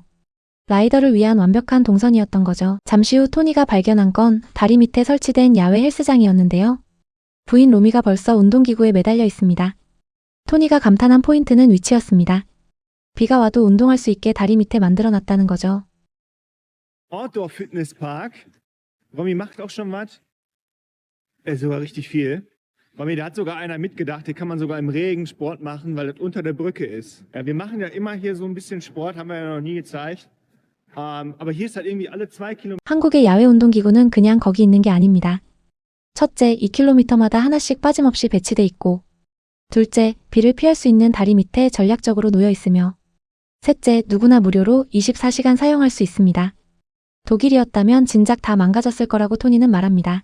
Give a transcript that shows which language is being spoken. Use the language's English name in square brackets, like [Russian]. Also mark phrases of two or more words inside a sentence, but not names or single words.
[Korean] 라이더를 위한 완벽한 동선이었던 거죠. 잠시 후 토니가 발견한 건 다리 밑에 설치된 야외 헬스장이었는데요. 부인 로미가 벌써 운동기구에 매달려 있습니다. 토니가 감탄한 포인트는 위치였습니다. 비가 와도 운동할 수 있게 다리 밑에 만들어놨다는 거죠. [German] Outdoor Fitnesspark. Romy macht auch schon was. Sogar richtig viel. Romy, da hat sogar einer mitgedacht, hier kann man sogar im Regen Sport machen, weil das unter der Brücke ist. Ja, wir machen ja immer hier so ein bisschen Sport, haben wir ja noch nie gezeigt. Aber hier ist halt irgendwie alle 2 Kilometer. [Korean] 한국의 야외 운동기구는 그냥 거기 있는 게 아닙니다. 첫째, 2km마다 하나씩 빠짐없이 배치돼 있고, 둘째, 비를 피할 수 있는 다리 밑에 전략적으로 놓여 있으며 셋째, 누구나 무료로 24시간 사용할 수 있습니다. 독일이었다면 진작 다 망가졌을 거라고 토니는 말합니다.